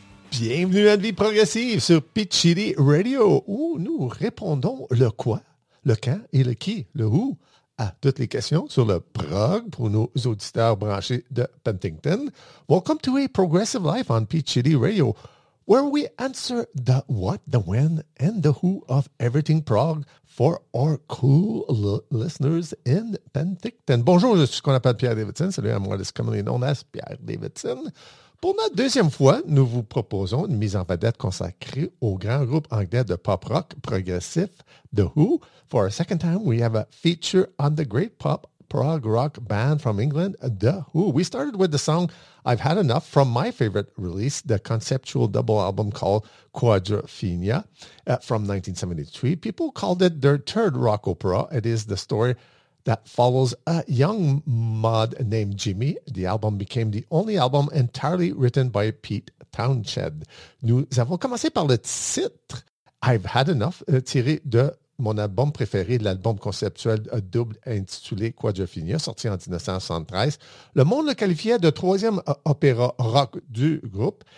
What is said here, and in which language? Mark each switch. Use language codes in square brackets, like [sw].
[fr] Bienvenue à Vie progressive sur Pitchidi Radio, où nous répondons le quoi, le quand et le qui, le où, à toutes les questions sur le prog pour nos auditeurs branchés de Penticton. [en] Welcome to a progressive life on Pitchidi Radio, where we answer the what, the when, and the who of everything prog for our cool listeners in Penticton. [fr] Bonjour, je suis ce qu'on appelle Pierre Davidson. Salut, à moi, c'est [en] commonly known as Pierre Davidson. [fr] Pour notre deuxième fois, nous vous proposons une mise en vedette consacrée au grand groupe anglais de pop rock progressif The Who. [en] For a second time, we have a feature on the great pop prog rock band from England, The Who. We started with the song I've Had Enough from my favorite release, the conceptual double album called Quadrophenia from 1973. People called it their third rock opera. It is the story that follows a young mod named Jimmy. The album became the only album entirely written by Pete Townshend. [fr] Nous avons commencé par le titre I've Had Enough, tiré de mon album préféré, l'album conceptuel double intitulé Quadrophenia, sorti en 1973. Le monde le qualifiait de troisième opéra rock du groupe.